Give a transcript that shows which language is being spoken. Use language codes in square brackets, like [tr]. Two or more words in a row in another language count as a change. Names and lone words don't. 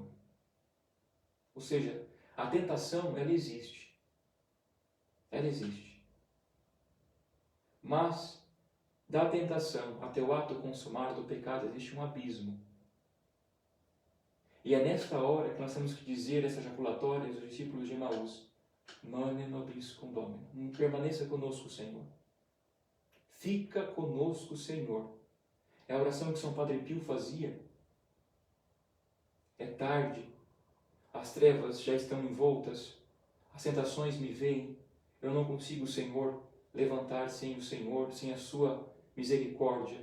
[pt] Ou seja, a tentação, ela existe. Ela existe. Mas, da tentação até o ato consumado do pecado, existe um abismo. E é nesta hora que nós temos que dizer essa jaculatória dos discípulos de Emaús, [la] mane nobiscum Domine, [pt] permaneça conosco, Senhor. Fica conosco, Senhor. É a oração que São Padre Pio fazia. É tarde, as trevas já estão envoltas, as tentações me veem, eu não consigo, Senhor, levantar sem o Senhor, sem a sua misericórdia.